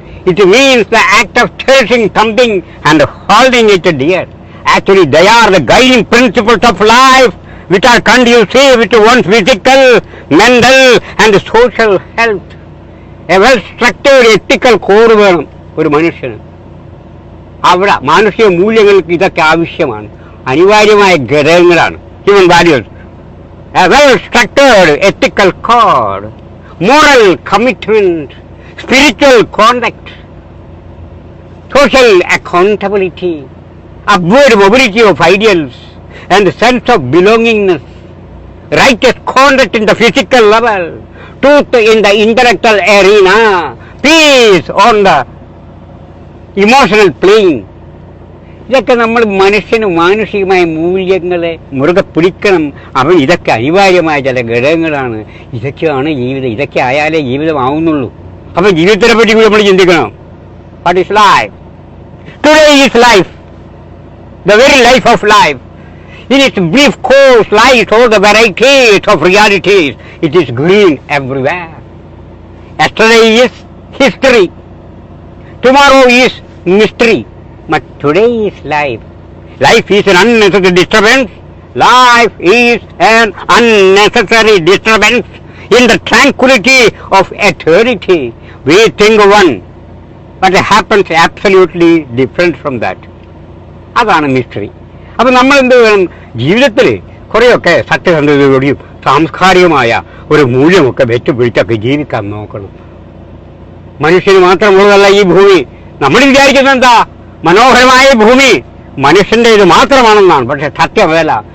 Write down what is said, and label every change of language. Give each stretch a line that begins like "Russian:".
English: It means the act of cherishing something and holding it dear. Actually, they are the guiding principles of life which are conducive to one's physical, mental and social health. A well-structured ethical code
Malayalam: വേണം ഒരു മനുഷ്യന്. അവിടെ മാനുഷിക മൂല്യങ്ങൾക്ക് ഇതൊക്കെ ആവശ്യമാണ്, അനിവാര്യമായ ഘടകങ്ങളാണ്.
English: Human values, a well structured ethical code, moral commitment, spiritual conduct, social accountability, upward mobility of ideals and sense of belongingness, righteous conduct in the physical level, truth in the intellectual arena, peace on the emotional plane.
Malayalam: ഇതൊക്കെ നമ്മൾ മനുഷ്യന് മാനുഷികമായ മൂല്യങ്ങളെ മുറുകെ പിടിക്കണം. അവൻ ഇതൊക്കെ അനിവാര്യമായ ചില ഘടകങ്ങളാണ്. ഇതൊക്കെയാണ് ജീവിതം. ഇതൊക്കെ ആയാലേ ജീവിതമാവുന്നുള്ളൂ. അപ്പം ജീവിതത്തിനെ പറ്റി കൂടി നമ്മൾ ചിന്തിക്കണം.
English: What is life? Today is life, the very life of life. In its brief course lies all the varieties of realities. It is green everywhere. Yesterday is history. Tomorrow is mystery. But today is life. Life is an unnecessary disturbance. Life is an unnecessary disturbance in the tranquility of eternity. We think one, but it happens absolutely different from that.
Malayalam: അതാണ് mystery. അപ്പൊ നമ്മൾ എന്ത് വേണം? ജീവിതത്തിൽ കുറെയൊക്കെ സത്യസന്ധതയോടെയും സാംസ്കാരികമായ ഒരു മൂല്യമൊക്കെ വെച്ചുപിടിച്ചൊക്കെ ജീവിക്കാൻ നോക്കണം. മനുഷ്യന് മാത്രമുള്ളതല്ല ഈ ഭൂമി. നമ്മൾ വിചാരിക്കുന്നത് എന്താ? മനോഹരമായ ഭൂമി മനുഷ്യന്റെ ഇത് മാത്രമാണെന്നാണ്. പക്ഷെ സത്യമല്ല.